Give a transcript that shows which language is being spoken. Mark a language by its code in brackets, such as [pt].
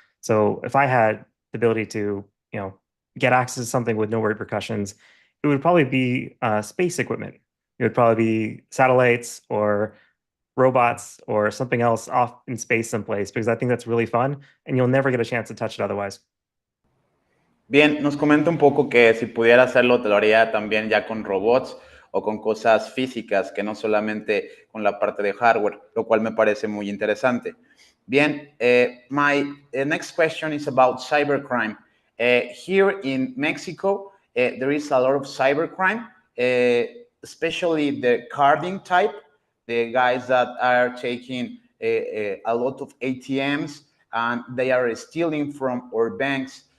[en] So if I had the ability to, you know, get access to something with no repercussions, it would probably be space equipment. It would probably be satellites or robots or something else off in space someplace, because I think that's really fun and you'll never get a chance to touch it otherwise. [es] Bien, nos comenta un poco que si pudiera hacerlo, te lo haría también ya con robots o con cosas físicas, que no solamente con la parte de hardware, lo cual me parece muy interesante. [en] Bien, my next question is about cybercrime. Here in Mexico, there is a lot of cybercrime, especially the carding type, the guys that are taking a lot of ATMs and they are stealing from our banks.